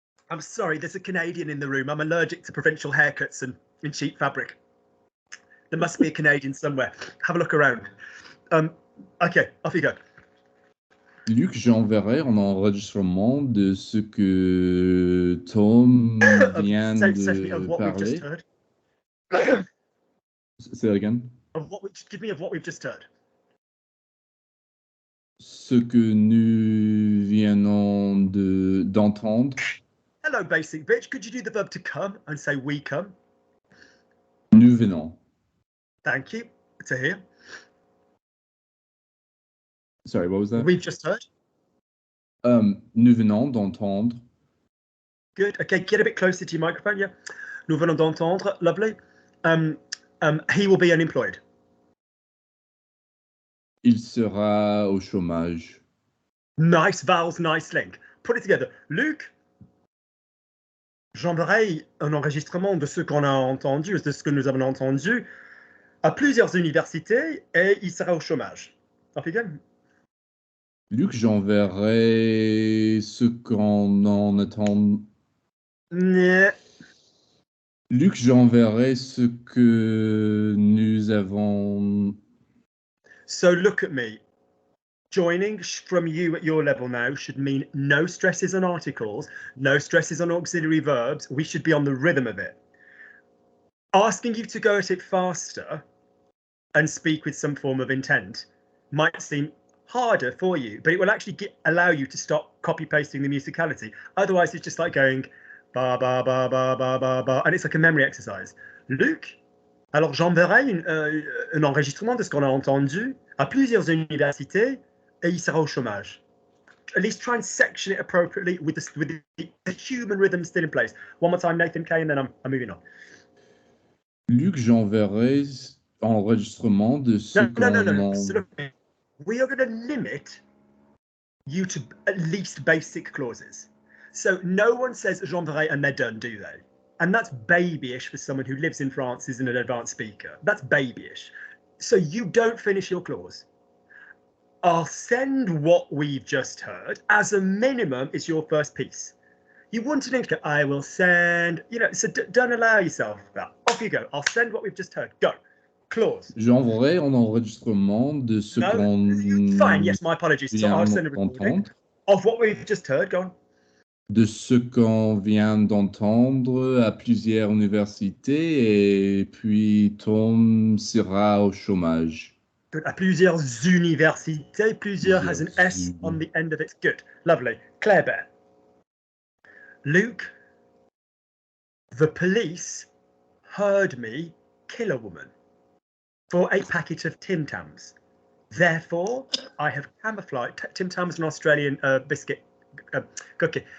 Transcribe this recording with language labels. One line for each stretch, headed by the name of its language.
English: I'm sorry, there's a Canadian in the room. I'm allergic to provincial haircuts and cheap fabric. There must be a Canadian somewhere. Have a look around. Okay, off you go.
French: Luc, j'enverrai en enregistrement de ce que Tom vient de parler.
English: Say that again. Give me of what we've just heard.
French: Ce que nous venons d'entendre.
English: Hello, basic bitch. Could you do the verb to come and say we come?
French: Nous venons.
English: Thank you. To hear. Sorry, what was that? We've just heard.
French: Nous venons d'entendre.
English: Good. Okay, get a bit closer to your microphone. Yeah.
French: Nous venons d'entendre.
English: Lovely. He will be unemployed.
French: Il sera au chômage.
English: Nice vowels, nice link. Put it together.
French: Luc, j'enverrai un enregistrement de ce qu'on a entendu, de ce que nous avons entendu à plusieurs universités et il sera au chômage.
English: Off you go.
French: Luc, j'enverrai ce qu'on en attend.
English: Yeah.
French: Luc, j'enverrai ce que nous avons.
English: So look at me. Joining from you at your level now should mean no stresses on articles, no stresses on auxiliary verbs. We should be on the rhythm of it. Asking you to go at it faster and speak with some form of intent might seem harder for you, but it will actually allow you to stop copy pasting the musicality. Otherwise, it's just like going ba ba ba ba ba ba ba, and it's like a memory exercise.
French: Luc, alors j'enverrai un enregistrement de ce qu'on a entendu à plusieurs universités et il sera au chômage.
English: At least try and section it appropriately with the human rhythm still in place. One more time, Nathan K, and then I'm moving on.
French: Luc, j'enverrai enregistrement de ce
English: No. So, we are going to limit you to at least basic clauses. So no one says j'enverrai and they're done, do they? And that's babyish for someone who lives in France, is an advanced speaker. That's babyish. So you don't finish your clause. I'll send what we've just heard. As a minimum, is your first piece. You want an go, I will send, so don't allow yourself that. Off you go. I'll send what we've just heard. Go. Clause.
French: J'enverrai en enregistrement de ce qu'on.
English: Fine, yes, my apologies. So I'll send a recording of what we've just heard. Go on.
French: De ce qu'on vient d'entendre à plusieurs universités et puis Tom sera au chômage.
English: Good.
French: À plusieurs universités.
English: Plusieurs has an S on the end of it. Good. Lovely. Claire Bear. Luc, the police heard me kill a woman for a packet of Tim Tams. Therefore, I have camouflaged. Tim Tams, an Australian biscuit cookie.